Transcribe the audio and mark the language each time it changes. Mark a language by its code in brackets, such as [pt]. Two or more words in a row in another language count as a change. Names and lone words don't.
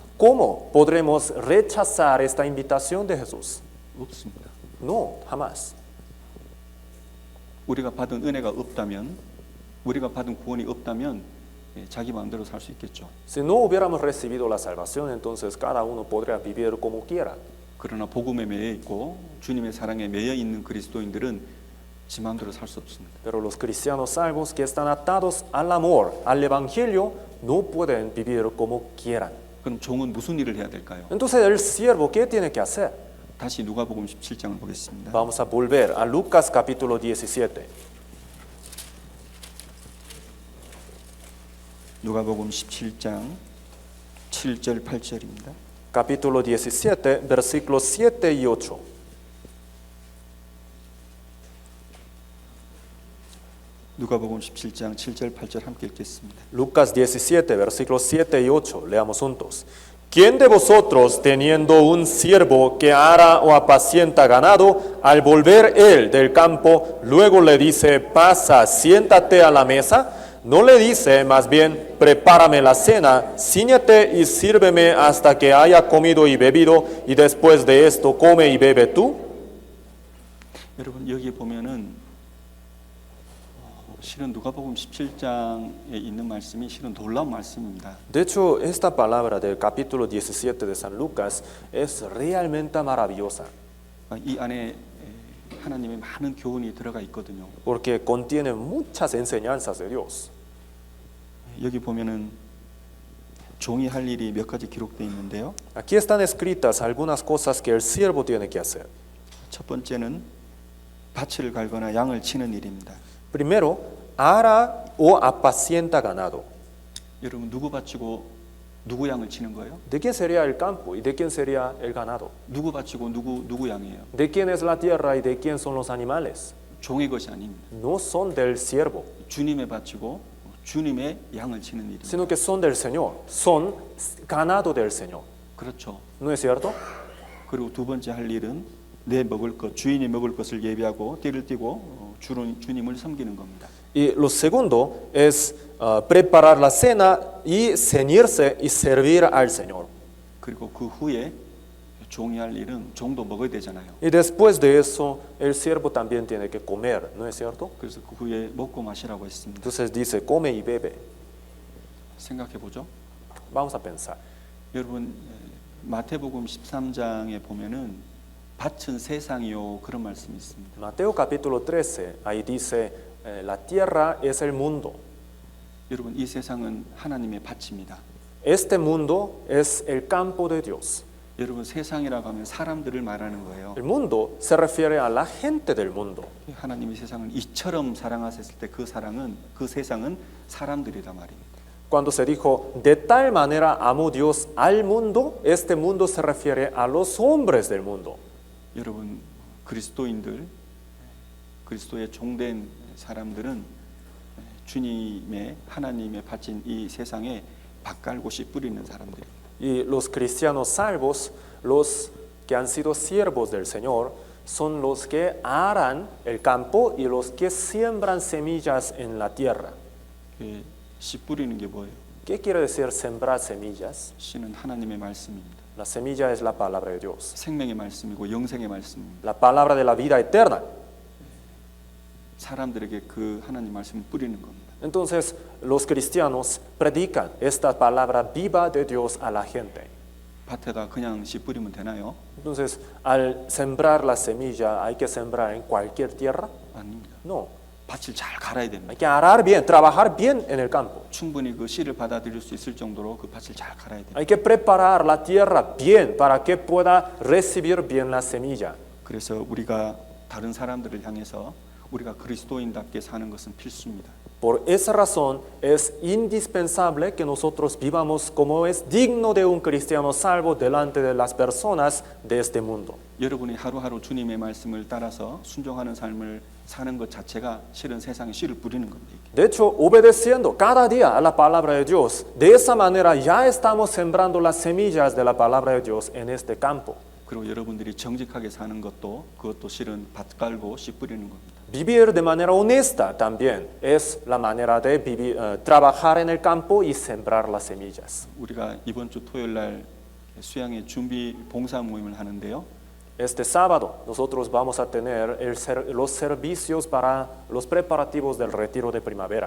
[es] ¿Cómo podremos rechazar esta invitación de Jesús? [ko] 없습니다. [es] No, jamás. [ko] 우리가 받은 은혜가 없다면, 우리가 받은 구원이 없다면 자기 마음대로 살 수 있겠죠. [es] Si no hubiéramos recibido la salvación, entonces cada uno podría vivir como quiera. [ko] 그러나 복음에 매여 있고 주님의 사랑에 매여 있는 그리스도인들은 지 마음대로 살 수 없습니다. [es] Pero los cristianos salvos que están atados al amor, al Evangelio, no pueden vivir como quieran. [ko] 그럼 종은 무슨 일을 해야 될까요? [es] Entonces el siervo, ¿qué tiene que hacer? [ko] 다시 누가복음 17장을 보겠습니다. [es] Vamos a volver a Lucas capítulo 17. [ko] 누가복음 17장 7절 8절입니다. [es] Capítulo 17, versículos 7 y 8. [ko] 누가복음 17장 7절 8절 함께 읽겠습니다. [es] Lucas 17, versículos 7 y 8. Leamos juntos. ¿Quién de vosotros, teniendo un siervo que ara o apacienta ganado, al volver él del campo, luego le dice, pasa, siéntate a la mesa? ¿No le dice más bien, prepárame la cena, cíñete y sírveme hasta que haya comido y bebido, y después de esto come y bebe tú? [ko] 여러분 여기 보면은 실은 누가복음 17장에 있는 말씀이 실은 놀라운 말씀입니다. [es] De hecho, esta palabra del capítulo 17 de San Lucas es realmente maravillosa, [ko] 이 안에 하나님의 많은 교훈이 들어가 있거든요. [es] porque contiene muchas enseñanzas de Dios. [ko] 여기 보면은 종이 할 일이 몇 가지 기록되어 있는데요. [es] Aquí están escritas algunas cosas que el siervo tiene que hacer. [ko] 첫 번째는 밭을 갈거나 양을 치는 일입니다. [es] Primero, ara o apacienta ganado. [ko] 여러분 누구 바치고 누구 양을 치는 거예요? [es] ¿De quién sería el campo y de quién sería el ganado? [ko] 누구 바치고 누구 양이에요? [es] ¿De quién es la tierra y de quién son los animales? [ko] 종의 것이 아닙니다. [es] No son del siervo, [ko] 주님의 바치고 주님의 양을 치는 일입니다. [es] sino que son del Señor, son ganado del Señor. [ko] 그렇죠. [es] ¿No es cierto? [ko] 그리고 두 번째 할 일은 내 먹을 것, 주인이 먹을 것을 예비하고 띠를 띠고 주님을 섬기는 겁니다. [es] Y lo segundo es preparar la cena y ceñirse y servir al Señor. [ko] 그리고 그 후에 종이 할 일은 종도 먹어야 되잖아요. [es] Y después de eso, el siervo también tiene que comer, ¿no es cierto? [ko] 그래서 그 후에 먹고 마시라고 했습니다. [es] Entonces dice, come y bebe. [ko] 생각해 보죠. [es] Vamos a pensar. [ko] 여러분 마태복음 13장에 보면은 밭은 세상이요 그런 말씀이 있습니다. [es] Mateo capítulo 13, ahí dice, la tierra es el mundo. [ko] 여러분 이 세상은 하나님의 밭입니다. [es] Este mundo es el campo de Dios. [ko] 여러분 세상이라고 하면 사람들을 말하는 거예요. [es] El mundo se refiere a la gente del mundo. [ko] 하나님이 세상을 이처럼 사랑하셨을 때 그 세상은 사람들이란 말입니다. [es] Cuando se dijo, de tal manera amó Dios al mundo, este mundo se refiere a los hombres del mundo. [ko] 여러분 그리스도인들, 그리스도의 종된 사람들은 주님의 하나님의 바친 이 세상에 밭갈고 씨 뿌리는 사람들입니다. [es] Y los cristianos salvos, los que han sido siervos del Señor, son los que aran el campo y los que siembran semillas en la tierra. [ko] 씨 뿌리는 게 뭐예요? [es] ¿Qué quiere decir sembrar semillas? [ko] 씨는 하나님의 말씀입니다. [es] La semilla es la palabra de Dios, [ko] 생명의 말씀이고 영생의 말씀입니다. [es] la palabra de la vida eterna. [ko] 사람들에게 그 하나님 말씀을 뿌리는 겁니다. [es] Entonces, los cristianos predican esta palabra viva de Dios a la gente. [ko] 밭에다 그냥 씨 뿌리면 되나요? [es] Entonces, al sembrar la semilla, ¿hay que sembrar en cualquier tierra? [ko] 아닙니다. [es] No, [ko] 밭을 잘 갈아야 됩니다. [es] hay que arar bien, trabajar bien en el campo. [ko] 충분히 그 씨를 받아들일 수 있을 정도로 그 밭을 잘 갈아야 됩니다. [es] Hay que preparar la tierra bien para que pueda recibir bien la semilla. [ko] 그래서 우리가 다른 사람들을 향해서 우리가 그리스도인답게 사는 것은 필수입니다. [es] Por esa razón es indispensable que nosotros vivamos como es digno de un cristiano salvo delante de las personas de este mundo. [ko] 여러분이 하루하루 주님의 말씀을 따라서 순종하는 삶을 사는 것 자체가 실은 세상에 씨를 뿌리는 겁니다. [es] De hecho, obedeciendo cada día a la palabra de Dios, de esa manera ya estamos sembrando las semillas de la palabra de Dios en este campo. [ko] 그리고 여러분들이 정직하게 사는 것도 그것도 실은 밭 깔고 씨 뿌리는 겁니다. [es] Vivir de manera honesta también es la manera de vivir, trabajar en el campo y sembrar las semillas. [ko] 우리가 이번 주 토요일 날 수양의 준비 봉사 모임을 하는데요. [es] Este sábado nosotros vamos a tener los servicios para los preparativos del retiro de primavera.